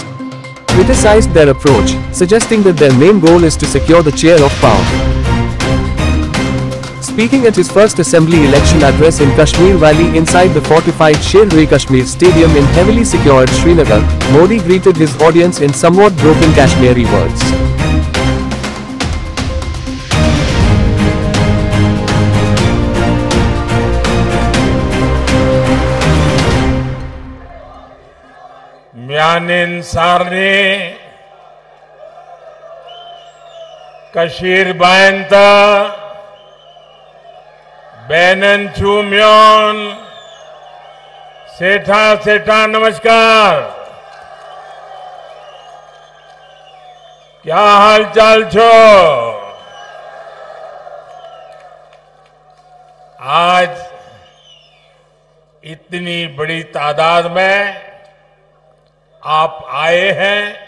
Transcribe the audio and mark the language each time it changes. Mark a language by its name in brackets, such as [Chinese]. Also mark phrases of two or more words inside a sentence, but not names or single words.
[English] Criticized their approach, suggesting that their main goal is to secure the chair of power. Speaking at his first assembly election address in Kashmir Valley inside the fortified Sher-e-Kashmir Stadium in heavily secured Srinagar, Modi greeted his audience in somewhat broken Kashmiri words. [Kashmiri] म्यानिन सारने कशीर बायंता बैनन चूम्योन सेठा सेठा नमस्कार। क्या हाल चाल छो? [Hindi] आज इतनी बड़ी तादाद में आप आए हैं।